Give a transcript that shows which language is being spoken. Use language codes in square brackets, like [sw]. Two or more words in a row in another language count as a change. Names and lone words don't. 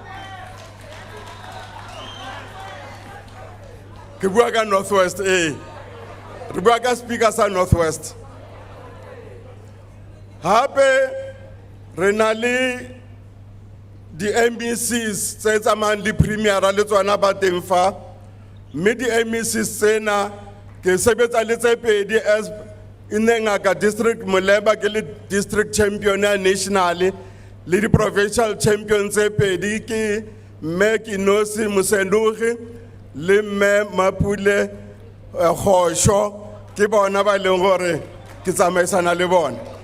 [tn] ke bua ka Northwest re bua ka speaker sa Northwest hape re na le di MECs tse tsamayang le premier le tsona ba teng fa mme di MECs tsena ke sebetsa le tse pedi as Ngaka district Moleba ke le [en] district champion [tn] ya national le di [en] provincial champion [tn] tse pedi ke me Kinosi Mosendugi le me Mapule Khosho ke bona ba leng gore ke tsamaisana le bona